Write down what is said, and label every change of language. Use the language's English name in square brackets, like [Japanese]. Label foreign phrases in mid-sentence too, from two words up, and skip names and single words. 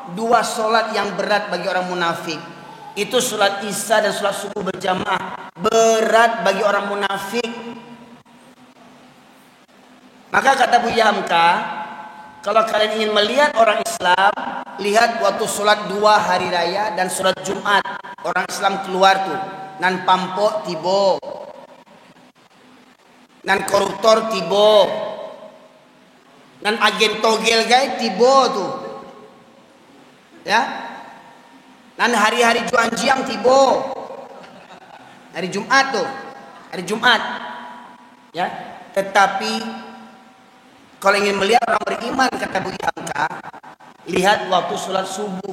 [Indonesian] 2 sholat yang berat bagi orang munafik. Itu sholat isya dan sholat subuh berjamaah berat bagi orang munafik. Maka kata Buya Hamka, kalau kalian ingin melihat orang Islam, lihat waktu sholat 2 hari raya dan sholat Jumat. Orang Islam keluar tuh, [Minangkabau] nan pampok tibo, nan koruptor tibo, nan agen togel guys tibo tuh, ya. Dan hari-hari Juanjiang tibo. [Indonesian] Hari Jumat tuh. Hari Jumat. Ya. Tetapi kalau ingin melihat orang beriman, kata Bu Hamka, lihat waktu sholat subuh.